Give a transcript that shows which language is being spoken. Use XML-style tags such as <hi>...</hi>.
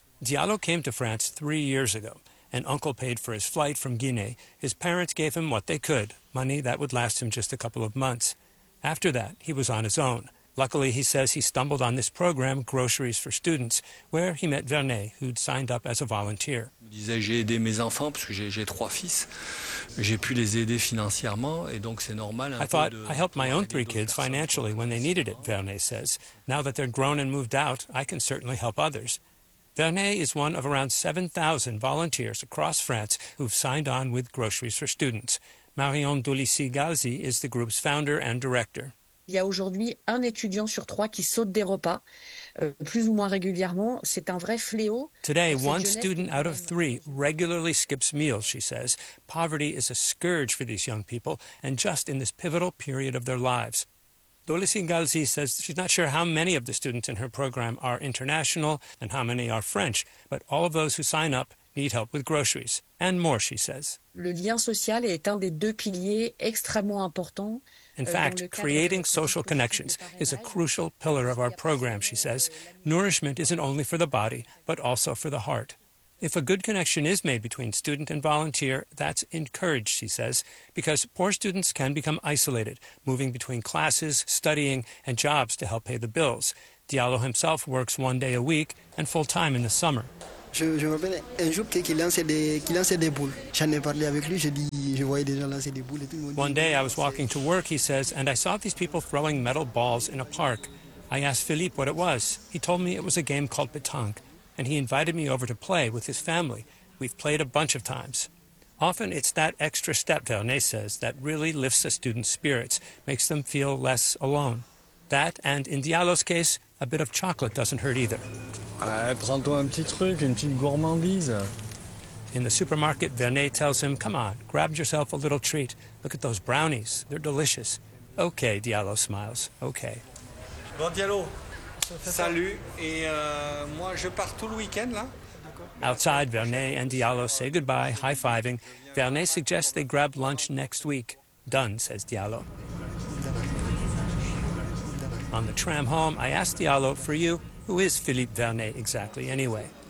<en>Diallo came to France 3 years ago. An uncle paid for his flight from Guinea. His parents gave him what they could, money that would last him just a couple of months. After that, he was on his own. Luckily, he says he stumbled on this program, Groceries for Students, where he met Vernet, who'd signed up as a volunteer.</en> <fr>Il disait, j'ai aidé mes enfants parce que j'ai trois fils. J'ai pu les aider financièrement et donc c'est normal.</fr> <en>I thought, I helped my own three kids financially when they needed it, Vernet says. Now that they're grown and moved out, I can certainly help others. Vernet is one of around 7,000 volunteers across France who've signed on with Groceries for Students. Marion Doulissy-Galzi is the group's founder and director.</en> <fr>Il y a aujourd'hui un étudiant sur trois qui saute des repas, plus ou moins régulièrement. C'est un vrai fléau.</fr> <en>Today, one student out of three regularly skips meals, she says. Poverty is a scourge for these young people, and just in this pivotal period of their lives. Doulissy-Galzi says she's not sure how many of the students in her program are international and how many are French, but all of those who sign up need help with groceries, and more, she says.</en> <fr>Le lien social est un des deux piliers extrêmement importants.</fr> <en>In fact, creating social connections is a crucial pillar of our program, she says. Nourishment isn't only for the body, but also for the heart. If a good connection is made between student and volunteer, that's encouraged, she says, because poor students can become isolated, moving between classes, studying, and jobs to help pay the bills. Diallo himself works one day a week and full-time in the summer.</en> <fr>Je me rappelle un jour qu'il lançait des boules. J'en ai parlé avec lui, je voyais des gens lancer des boules et tout le monde.</fr> <en>One day I was walking to work, he says, and I saw these people throwing metal balls in a park. I asked Philippe what it was. He told me it was a game called pétanque, and he invited me over to play with his family. We've played a bunch of times. Often it's that extra step, Vernet says, that really lifts a student's spirits, makes them feel less alone. That, and in Diallo's case, a bit of chocolate doesn't hurt either.</en> <fr>Prends-toi un petit truc, une petite gourmandise.</fr> <en>In the supermarket, Vernet tells him, come on, grab yourself a little treat. Look at those brownies, they're delicious. Okay, Diallo smiles, okay.</en> <fr>Bon, Diallo, salut, et moi je pars tout le week-end, là.</fr> <en>Outside, Vernet and Diallo say goodbye, high-fiving. Vernet suggests they grab lunch next week. Done, says Diallo. On the tram home, I asked Diallo, for you, who is Philippe Vernet exactly anyway?</en>